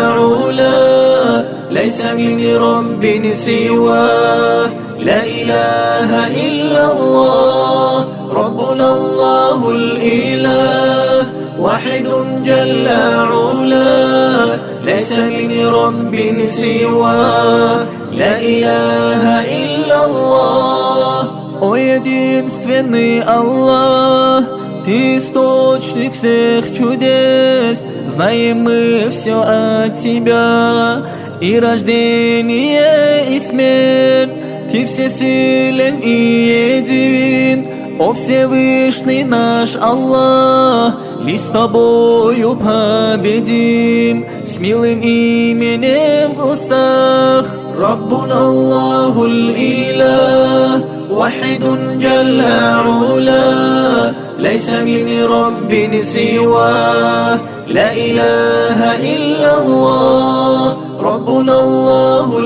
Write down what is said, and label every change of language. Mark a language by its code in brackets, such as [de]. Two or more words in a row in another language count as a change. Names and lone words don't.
[ar] علاه ليس من رب سواه لا إله إلا الله ربنا الله الإله واحد جل علاه ليس من رب سواه لا إله إلا الله [ru] О единственный Аллах, Ты источник всех чудес, знаем мы все от Тебя, и рождение, и смерть, Ты всесилен и един. О Всевышний наш Аллах, лишь с Тобою победим, с милым именем в устах. [ar] ربنا الله الإله واحد جل علاه ليس من رب سواه لا إله إلا الله ربنا الله